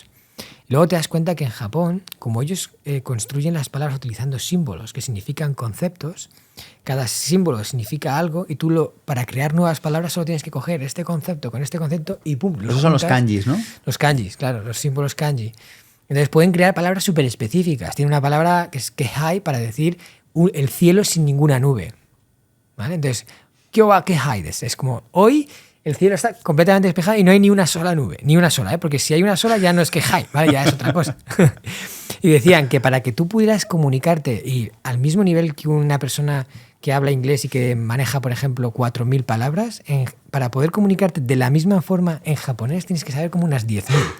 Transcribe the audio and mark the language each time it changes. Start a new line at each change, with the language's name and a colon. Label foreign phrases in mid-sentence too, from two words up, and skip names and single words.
Spanish: Luego te das cuenta que en Japón, como ellos construyen las palabras utilizando símbolos que significan conceptos, cada símbolo significa algo y tú para crear nuevas palabras solo tienes que coger este concepto con este concepto y ¡pum! Esos son los kanjis, ¿no? Los kanjis, claro, los símbolos kanji. Entonces pueden crear palabras súper específicas. Tiene una palabra que es kehai para decir el cielo sin ninguna nube. ¿Vale? Entonces,
Japanese: 今日は気配です.
Spanish: Es como hoy el cielo está completamente despejado y no hay ni una sola nube. Ni una sola, ¿eh? Porque si hay una sola ya no es kehai, ¿vale? Ya es otra cosa. Y decían que para que tú pudieras comunicarte y al mismo nivel que una persona que habla inglés y que maneja, por ejemplo, 4.000 palabras, para poder comunicarte de la misma forma en japonés tienes que saber como unas 10.000.